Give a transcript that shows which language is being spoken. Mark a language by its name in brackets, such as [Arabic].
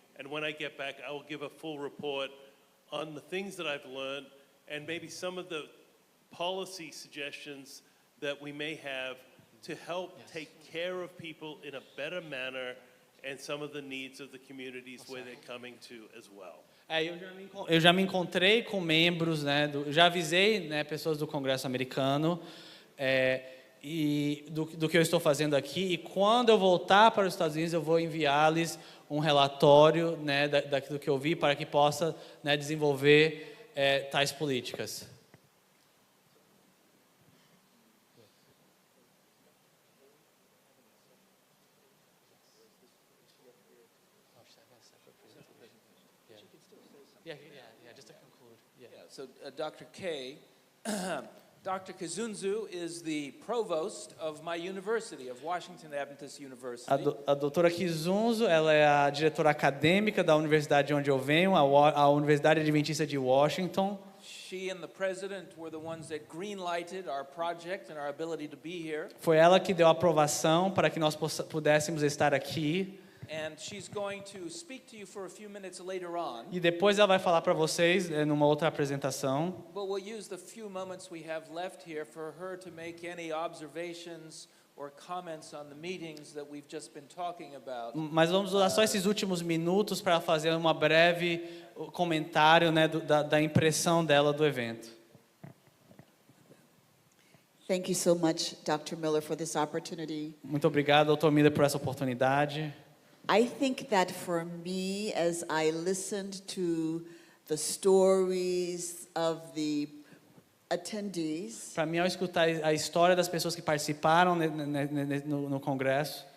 [English] And when I get back, I will give a full report on the things that I've learned and maybe some of the policy suggestions that we may have to help take care of people in a better manner and some of the needs of the communities where they're coming to as well. [Portuguese] Eu já me encontrei com membros, né, já avisei, né, pessoas do Congresso americano e do que eu estou fazendo aqui. E quando eu voltar para os Estados Unidos, eu vou enviar-lhes um relatório, né, daquilo que eu vi para que possa, né, desenvolver tais políticas. [English] Just to conclude. So, Dr. K, Dr. Kazunzu is the provost of my university, of Washington Adventist University. [Portuguese] A doutora Kizunzo, ela é a diretora acadêmica da universidade onde eu venho, a Universidade Adventista de Washington. [English] She and the president were the ones that green-lighted our project and our ability to be here. [Portuguese] Foi ela que deu a aprovação para que nós pudéssemos estar aqui. [English] and she's going to speak to you for a few minutes later on. [Portuguese] E depois ela vai falar para vocês numa outra apresentação. [English] But we'll use the few moments we have left here for her to make any observations or comments on the meetings that we've just been talking about. [Portuguese] Mas vamos usar só esses últimos minutos para fazer uma breve comentário, né, da impressão dela do evento. [English] Thank you so much, Dr. Miller, for this opportunity. [Portuguese] Muito obrigado, Dr. Miller, por essa oportunidade. [English] I think that for me, as I listened to the stories of the attendees [Portuguese] Para mim, ao escutar a história das pessoas que participaram no congresso,